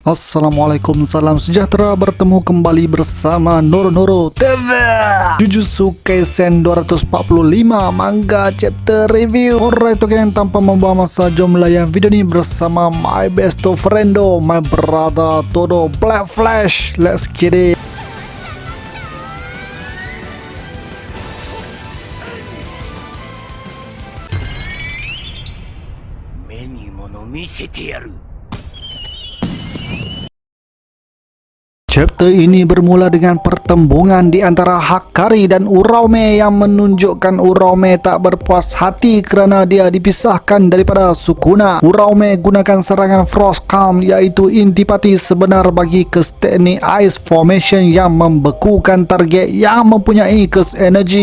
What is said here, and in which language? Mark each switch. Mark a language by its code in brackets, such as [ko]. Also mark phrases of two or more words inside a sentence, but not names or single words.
[ms] Assalamualaikum, salam sejahtera, bertemu kembali bersama Noro TV. [en] Jujutsu Kaisen 245 manga chapter review. [ms] Alright, oke, tanpa membuang masa, jom melayan video ini bersama [en] my best friendo, my brother [ms] Todo Black Flash. [en] Let's get it. [ja] 目に物見せてやる。 [ms] Chapter ini bermula dengan pertembungan di antara Hakari dan Uraume yang menunjukkan Uraume tak berpuas hati kerana dia dipisahkan daripada Sukuna. Uraume gunakan serangan Frost Calm iaitu intipati sebenar bagi kes teknik Ice Formation yang membekukan target yang mempunyai kes energi.